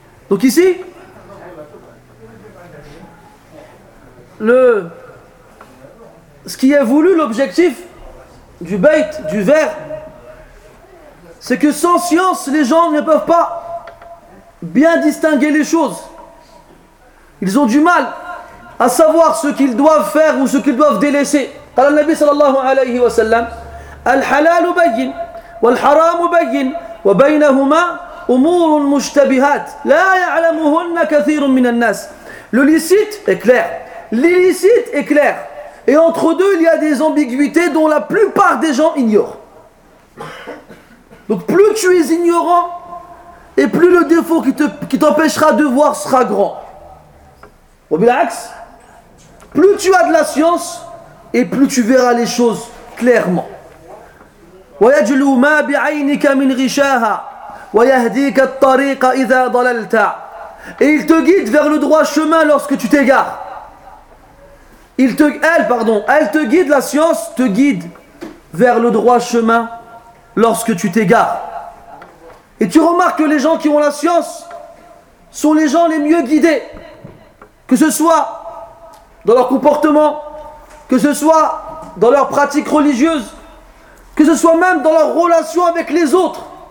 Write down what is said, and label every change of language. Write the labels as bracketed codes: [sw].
[fr] Donc ici, ce qui est voulu, l'objectif du bait, du vers, c'est que sans science, les gens ne peuvent pas bien distinguer les choses. Ils ont du mal à savoir ce qu'ils doivent faire ou ce qu'ils doivent délaisser. [ar] Qala an-nabi sallallahu alayhi wa sallam, al-halal bayyin والحرام بين وبينهما أمور مشتبهات لا يعلمهن كثير من الناس. [fr] Le licite est clair. L'illicite est clair. Et entre deux, il y a des ambiguïtés dont la plupart des gens ignorent. Donc plus tu es ignorant, et plus le défaut qui t'empêchera de voir sera grand. وبالعكس, plus tu as de la science, et plus tu verras les choses clairement. [ar] ويجلو ما بعينك من غشاها ويهديك الطريق إذا ضللت. [fr] Et il te guide vers le droit chemin lorsque tu t'égares. Elle te guide, la science te guide vers le droit chemin lorsque tu t'égares. Et tu remarques que les gens qui ont la science sont les gens les mieux guidés, que ce soit dans leur comportement, que ce soit dans leur pratique religieuse, que ce soit même dans leur relation avec les autres.